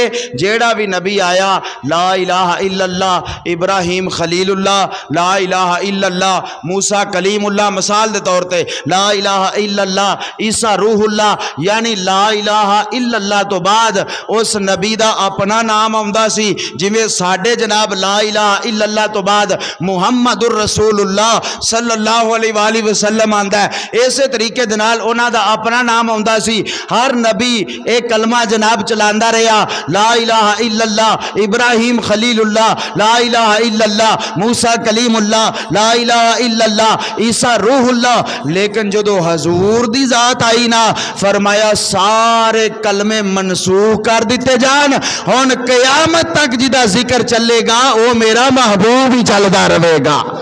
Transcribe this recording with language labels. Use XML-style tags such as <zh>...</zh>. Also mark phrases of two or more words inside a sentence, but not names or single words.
<pa>جیڑا بھی نبی آیا</pa> <ar>لا الہ الا اللہ، ابراہیم خلیل اللہ، لا الہ الا اللہ موسیٰ کلیم اللہ،</ar> <pa>مثال دے طور تے</pa> <ar>لا الہ الا اللہ عیسیٰ روح اللہ،</ar> <pa>یعنی</pa> <ar>لا الہ الا اللہ</ar> <pa>تو بعد اس نبی دا اپنا نام آمدہ سی، جویں ساڈے جناب</pa> <ar>لا الہ الا اللہ</ar> <pa>تو بعد</pa> <ar>محمد الرسول اللہ صلی اللہ علیہ وآلہ وسلم</ar> <pa>آندہ ہے، اسی طریقے دنال انہاں دا اپنا نام آمدہ سی۔ ہر نبی ایک کلمہ جناب چلاندہ رہا،</pa> <ar>لا الہ الا اللہ ابراہیم خلیل اللہ، لا الہ الا اللہ موسیٰ کلیم اللہ، لا الہ الا اللہ عیسیٰ روح اللہ۔</ar> <pa>لیکن جدو حضور دی ذات آئی نا فرمایا سارے کلمے منسوخ کر دیتے جان، ہن قیامت تک جدا ذکر چلے گا وہ میرا محبوب ہی چلدا رہے گا،</pa>